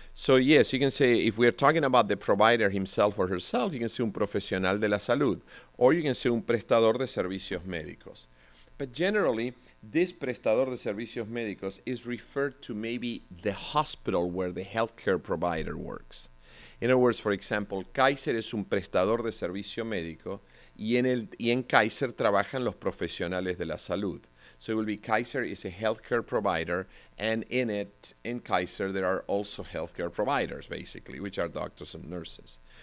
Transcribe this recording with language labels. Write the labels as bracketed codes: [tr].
[en] So yes, you can say, if we're talking about the provider himself or herself, you can say [es] un profesional de la salud, [en] or you can say [es] un prestador de servicios médicos. [en] But generally, this [es] prestador de servicios médicos [en] is referred to maybe the hospital where the healthcare provider works. In other words, for example, [es] Kaiser es un prestador de servicio médico y en Kaiser trabajan los profesionales de la salud. [en] So it will be Kaiser is a healthcare provider, and in Kaiser, there are also healthcare providers, basically, which are doctors and nurses.